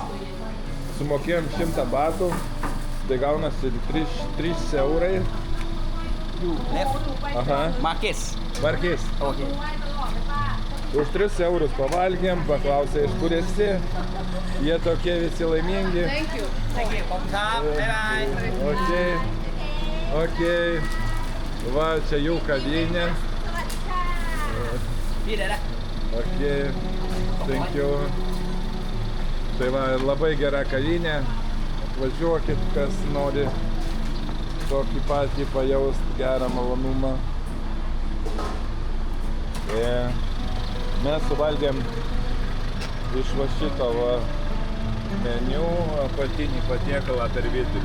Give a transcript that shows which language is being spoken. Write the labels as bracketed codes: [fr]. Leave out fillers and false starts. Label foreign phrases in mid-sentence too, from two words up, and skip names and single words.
[lt] Sumokėjom 100 batų. Tai gaunasi 3 eurai. Left. Aha. Marquez. Markės. Okay. Už 3 eurus pavalgėm, paklausė, iš kur esi. Jie tokie visi laimingi. [en] Thank you. Thank you. Bye bye. [lt] Okay. Va, čia jų kavinė. Okay. [en] Thank you. [lt] Tai va, labai gera kavinė. Atvažiuokit, kas nori tokį patį pajaust gerą malonumą. Mes suvalgėm iš va šito va meniu apatinį patiekalą per vidurį.